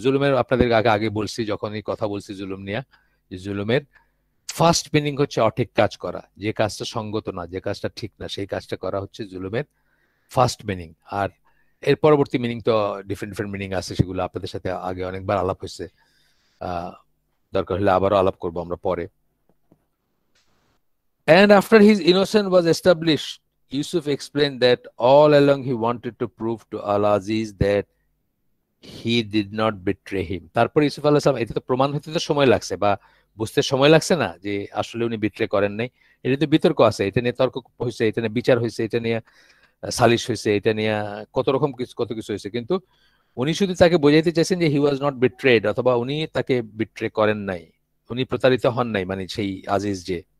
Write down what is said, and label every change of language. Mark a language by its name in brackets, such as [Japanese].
[Bangla] জুলুমের আপনাদের আগে আগে বলছি, যখন এই কথা বলছি জুলুম নিয়ে, যে জুলুমের ফার্স্ট মিনিং হচ্ছে অঠিক কাজ করা, যে কাজটা সঙ্গত না, যে কাজটা ঠিক না, সেই কাজটা করা হচ্ছে জুলুমের ফার্স্ট মিনিং। আর এর পরবর্তী মিনিং তো ডিফারেন্ট ডিফারেন্ট মিনিং আছে, সেগুলো আপনাদের সাথে আগে অনেকবার আলাপ হয়েছে, দরকার হলে আবারও আলাপ করবো আমরা পরে। [English] And after his innocence was established, Yusuf explained that all along he wanted to prove to Al-Aziz that he did not betray him. [Bangla] তারপর ইউসুফ আলাইহিস সালাম, এটা তো প্রমাণ হতে তো সময় লাগছে বা বুঝতে সময় লাগছে না যে আসলে উনি বিট্রে করেন নাই। এটা তো বিতর্ক আছে, এটা নিয়ে তর্ক হয়েছে, এটা নিয়ে বিচার হয়েছে, এটা নিয়ে সালিশ হয়েছে, এটা নিয়ে কত রকম কিছু কত কিছু হয়েছে, কিন্তু উনি শুধু তাকে বোঝাইতে চাইছেন যে [English] he was not betrayed, [Bangla] অথবা উনি তাকে বিট্রে করেন নাই, উনি প্রতারিত হন নাই, মানে সেই আজিজ যে।